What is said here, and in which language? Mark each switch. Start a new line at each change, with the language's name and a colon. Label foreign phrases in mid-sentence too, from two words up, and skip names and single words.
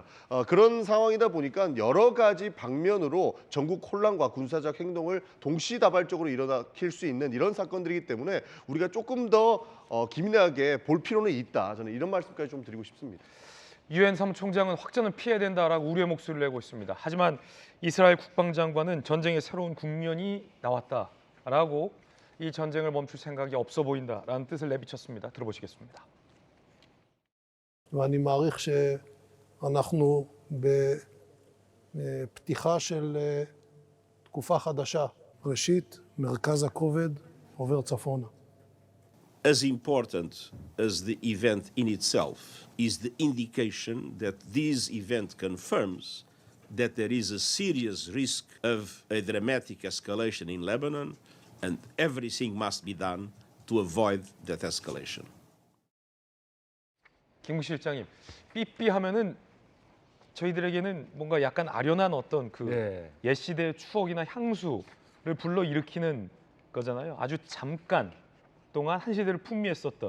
Korean: 그런 상황이다 보니까 여러 가지 방면으로 전국 혼란과 군사적 행동을 동시다발적으로 일으킬 수 있는 이런 사건들이기 때문에 우리가 조금 더 기민하게 볼 필요는 있다. 저는 이런 말씀까지 좀 드리고 싶습니다. 유엔 사무총장은 확전을 피해야 된다라고 우려의 목소리를 내고 있습니다. 하지만 이스라엘 국방장관은 전쟁의 새로운 국면이 나왔다라고 이 전쟁을 멈출 생각이 없어 보인다라는 뜻을 내비쳤습니다. 들어보시겠습니다.
Hebrew: ואני מעריך שאנחנו בפתיחה של תקופה חדשה. ראשית, מרכז הכובד עובר צפונה.
English: As important as the event in itself is the indication that this event confirms that there is a serious risk of a dramatic escalation in Lebanon, and everything must be done to avoid that escalation.
Korean: 김 실장님, 삐삐 하면은 저희들에게는 뭔가 약간 아련한 어떤 그 옛 시대의 추억이나 향수를 불러 일으키는 거잖아요. 아주 잠깐 동안 한 시대를 풍미했었던.